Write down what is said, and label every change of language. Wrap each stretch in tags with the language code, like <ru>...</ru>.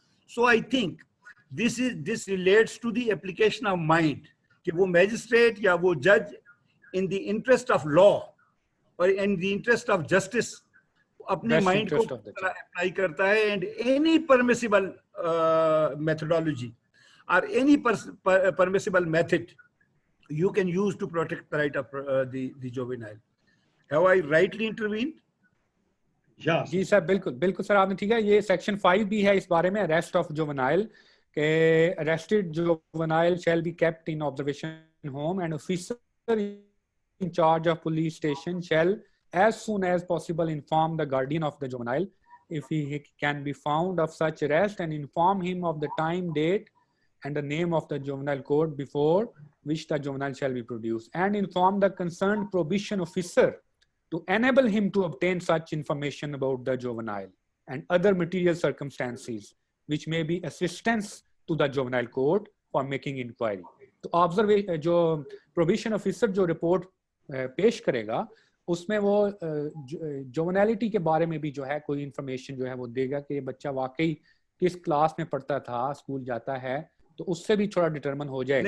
<en>so I think this relates to the application of mind,</en> <ur>کہ وہ magistrate یا وہ جج ان دی انٹرسٹ آف لا اور ان دی انٹرسٹ آف جسٹس اپنے مائنڈ کو اپلائی کرتا ہے,</ur> <en>And any permissible methodology اور any permissible method you can use to protect the right of the juvenile. Have I rightly intervened?</en> <ur>جی سر, بالکل بالکل سر, آپ نے ٹھیک ہے. یہ سیکشن 5 بھی ہے اس بارے میں, اریسٹ آف جوونائل, کہ</ur> <en>arrested juvenile shall be kept in observation home and officer in charge of police station shall as soon as possible inform the guardian of the juvenile if he can be found of such arrest and inform him of the time, date and the name of the juvenile court before which the juvenile shall be produced, and inform the concerned probation officer to enable him to obtain such information about the juvenile and other material circumstances which may be assistance to the juvenile court for making inquiry.</en> <ur>تو observation جو probation officer جو report پیش کرے گا اس میں وہ جوونیلٹی کے بارے میں بھی جو ہے کوئی انفارمیشن جو ہے وہ دے گا کہ یہ بچہ واقعی کس کلاس میں پڑھتا تھا, اسکول جاتا ہے, تو اس سے بھی تھوڑا ڈٹرمن ہو جائے گا.</ur>